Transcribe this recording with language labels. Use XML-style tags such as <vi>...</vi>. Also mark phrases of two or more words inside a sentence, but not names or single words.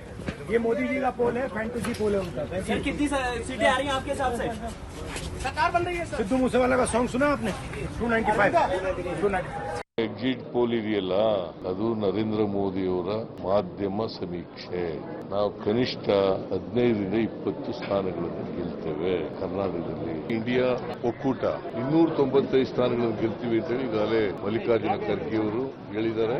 <hi>ये मोदी जी का पोल है,</hi> <en>fantasy poll</en> <hi>है उनका। सर कितनी सीटें आ रही हैं आपके हिसाब से? सरकार बन रही है। सिद्धू मूसेवाला का सॉन्ग सुना आपने? 295</hi> <en>exit poll</en> <kn>ಇದೆಯಲ್ಲ, ಅದು ನರೇಂದ್ರ ಮೋದಿಯವರ ಮಾಧ್ಯಮ ಸಮೀಕ್ಷೆ. ನಾವು ಕನಿಷ್ಠ 15ರಿಂದ 20 ಸ್ಥಾನಗಳನ್ನು ಗೆಲ್ತೇವೆ ಕರ್ನಾಟಕದಲ್ಲಿ. ಇಂಡಿಯಾ ಒಕ್ಕೂಟ 295 ಸ್ಥಾನಗಳನ್ನು ಗೆಲ್ತೀವಿ ಅಂತೇಳಿ ಈಗಾಗಲೇ ಮಲ್ಲಿಕಾರ್ಜುನ ಖರ್ಗೆ ಅವರು ಹೇಳಿದ್ದಾರೆ.</kn>